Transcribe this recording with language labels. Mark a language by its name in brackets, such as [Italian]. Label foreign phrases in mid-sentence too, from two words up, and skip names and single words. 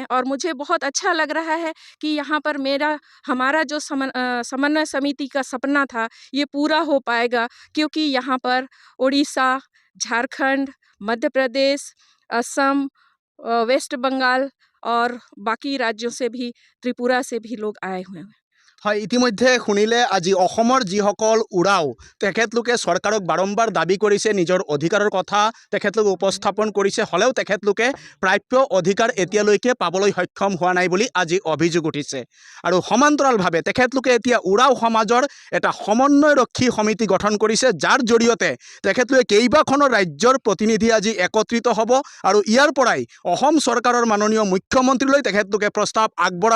[Hindi] और मुझे बहुत अच्छा लग रहा है कि यहाँ पर हमारा जो समन्वय समिति का सपना था ये पूरा हो पाएगा, क्योंकि यहाँ पर उड़ीसा, झारखंड, मध्य प्रदेश, असम, वेस्ट बंगाल और बाकी राज्यों से भी, त्रिपुरा से भी लोग आए हुए हैं। [Assamese] হয়, ইতিমধ্যে শুনিলে আজি অসমৰ যিসকল উৰাও তেখেতলোকে চৰকাৰক বাৰম্বাৰ দাবী কৰিছে, নিজৰ অধিকাৰৰ কথা তেখেতলোকে উপস্থাপন কৰিছে, হ'লেও তেখেতলোকে প্ৰাপ্য অধিকাৰ এতিয়ালৈকে পাবলৈ সক্ষম হোৱা নাই বুলি আজি অভিযোগ উঠিছে। আৰু সমান্তৰালভাৱে তেখেতলোকে এতিয়া উৰাও সমাজৰ এটা সমন্বয়ৰক্ষী সমিতি গঠন কৰিছে, যাৰ জৰিয়তে তেখেতলোকে কেইবাখনৰ ৰাজ্যৰ প্ৰতিনিধি আজি একত্ৰিত হ'ব আৰু ইয়াৰ পৰাই অসম চৰকাৰৰ মাননীয় মুখ্যমন্ত্ৰীলৈ তেখেতলোকে প্ৰস্তাৱ আগবঢ়াব।